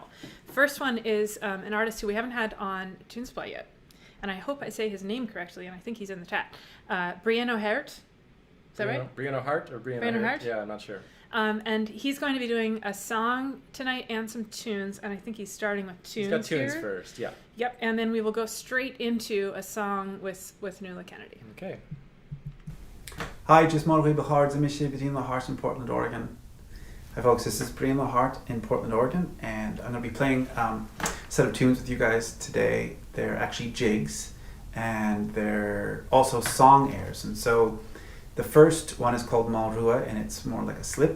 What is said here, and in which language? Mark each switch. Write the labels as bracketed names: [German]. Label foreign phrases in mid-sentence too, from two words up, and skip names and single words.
[English] First one is an artist who we haven't had on Tune Supply yet, and I hope I say his name correctly, and I think he's in the chat. Bhean Úd Thíos. Is that right? Bhean Úd Thíos or Bhean Úd Thíos? Yeah, I'm not sure. And he's going to be doing a song tonight and some tunes, and I think he's starting with tunes. He's got tunes here. first, yeah. Yep, and then we will go straight into a song with Nuala Kennedy. Okay. Hi, just Moll Roe Bogard, Bhean Úd Thíos in Portland, Oregon. Hi folks, this is Bhean Úd Thíos in Portland, Oregon, and I'm going to be playing a set of tunes with you guys today. They're actually jigs, and they're also song airs, and so the first one is called Moll Roe, and it's more like a slip.